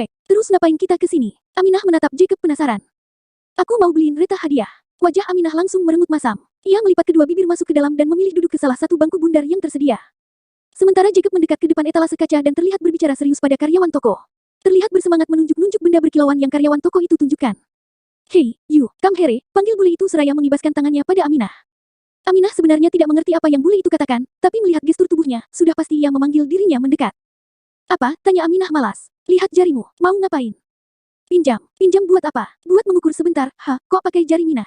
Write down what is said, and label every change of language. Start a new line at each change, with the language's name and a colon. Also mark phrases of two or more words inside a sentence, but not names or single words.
Indonesian: Terus ngapain kita ke sini? Aminah menatap Jacob penasaran. Aku mau beliin Reta hadiah. Wajah Aminah langsung merengut masam. Ia melipat kedua bibir masuk ke dalam dan memilih duduk ke salah satu bangku bundar yang tersedia. Sementara Jacob mendekat ke depan etalase kaca dan terlihat berbicara serius pada karyawan toko. Terlihat bersemangat menunjuk-nunjuk benda berkilauan yang karyawan toko itu tunjukkan. Hei,
English: you, come here,
Indonesian: panggil bule itu seraya mengibaskan tangannya pada Aminah. Aminah sebenarnya tidak mengerti apa yang bule itu katakan, tapi melihat gestur tubuhnya, sudah pasti ia memanggil dirinya mendekat. Apa? Tanya Aminah malas. Lihat jarimu, mau ngapain? Pinjam. Pinjam buat apa? Buat mengukur sebentar. Kok pakai jari Minah?